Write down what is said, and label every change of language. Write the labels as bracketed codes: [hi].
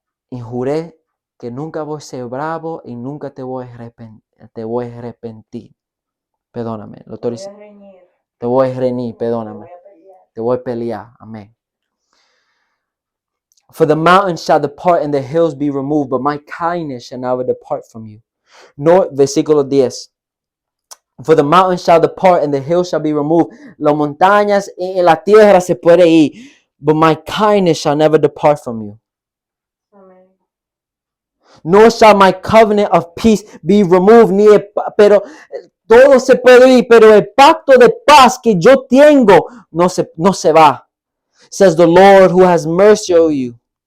[es] Y juré que nunca voy a ser bravo y nunca te voy a arrepentir. Perdóname, lo estoy diciendo. Te voy a reñir, perdóname. Te voy a pelear. Amén. [en] For the mountains shall depart and the hills be removed, but my kindness shall never depart from you. No, versículo 10. For the mountains shall depart and the hills shall be removed. [es] Las montañas y la tierra se puede ir, [en] but my kindness shall never depart from you. [es] Amén. [en] Nor shall my covenant of peace be removed. [es] Pero todo se puede ir, pero el pacto de paz que yo tengo no se va. [en] Says the Lord who has mercy on you.